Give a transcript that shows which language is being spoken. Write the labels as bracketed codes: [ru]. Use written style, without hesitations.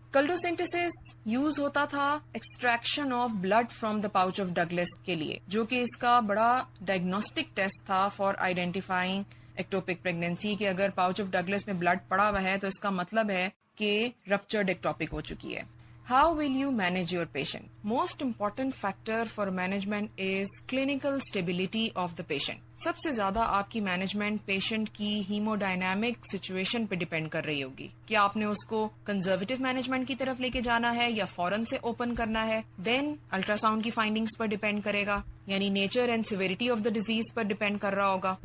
[ur] کلڈوسینتھسس use ہوتا تھا extraction of blood from the pouch of Douglas کے لیے, جو کہ اس کا بڑا ڈائگنوسٹک ٹیسٹ تھا فار آئیڈینٹیفائنگ ایکٹوپک پریگنینسی, کہ اگر پاؤچ آف ڈگلس میں بلڈ پڑا ہوا ہے تو اس کا مطلب ہے کہ رپچرڈ ایکٹوپک ہو چکی ہے. [en] How will you manage your patient? Most important factor for management is clinical stability of the patient. [ur] سب سے زیادہ آپ کی مینجمنٹ پیشنٹ کی ہیموڈائنامک سچویشن پہ ڈیپینڈ کر رہی ہوگی. کیا آپ نے اس کو کنزرویٹو مینجمنٹ کی طرف لے کے جانا ہے یا فوراً سے اوپن کرنا ہے؟ دین الٹرا ساؤنڈ کی فائنڈنگز پر ڈیپینڈ کرے گا, یعنی nature and سیویریٹی of the disease per depend کر رہا ہوگا.